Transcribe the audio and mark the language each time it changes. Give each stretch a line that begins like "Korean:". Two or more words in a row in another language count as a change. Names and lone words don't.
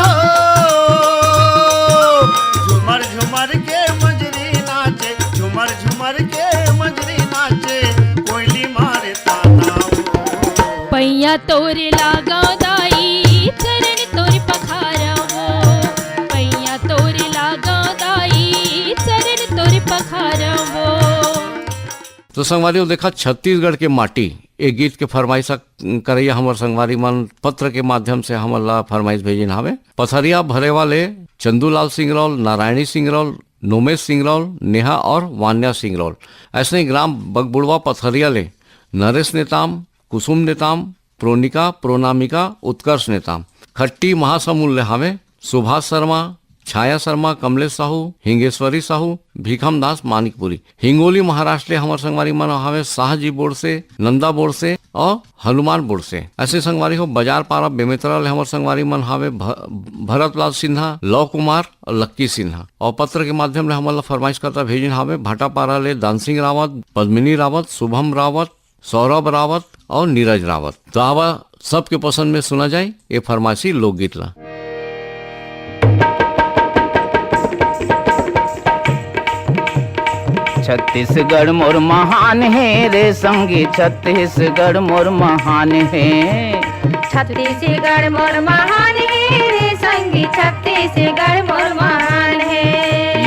Chhattisgarhi: झूमर झूमर के मंजरी नाचे झूमर झूमर के मंजरी नाचे कोयली मारे ताना वो। पैया तोरे लागा दाई चरण तोरे पखारवो। पैया तोरे लागा दाई चरण तोरे पखारवो। तो संगवारी देखा छत्तीसगढ़ के माटी एक गीत के फरमाइश करैया हमर संगवारी मन पत्र के माध्यम से हमला फरमाइश भेजिन हवे। पथरिया भरे वाले चंदूलाल सिंह रौल, नारायणी सिंह रौल, नोमेश सिंह रौल, नेहा और वान्या सिंह रौल। ऐसे ही ग्राम बगबुड़वा पथरिया ले नरेश नेताम, कुसुम नेताम, प्रोनिका, प्रोनामिका, उत्कर्ष नेताम। खट्टी महासमुल ले हमें सुभाष शर्मा, छाया शर्मा, कमलेश साहू, हिंगेश्वरी साहू, भीखम दास मानिकपुरी। हिंगोली महाराष्ट्र हमारे संगवारी मन हमें शाहजी बोर्ड से, नंदा बोर्ड से और हनुमान बोर्ड से। ऐसे संगवारी हो बाजार पारा बेमेतरा ले हमारे संगवारी मन हमें भरतलाल सिन्हा, लव कुमार और लक्की सिन्हा। और पत्र के माध्यम से हमारा फरमाइश करता भेजिन हमें भाटापारा ले दानसिंह रावत, पद्मिनी रावत, शुभम रावत, सौरभ रावत और नीरज रावत। तो आवा सबके पसंद में सुना जाए ये फरमाइशी लोकगीत ला। छत्तीसगढ़ मोर महान है रे संगी, छत्तीसगढ़ मोर महान है। छत्तीसगढ़ मोर महान है रे संगी, छत्तीसगढ़ मोर महान है।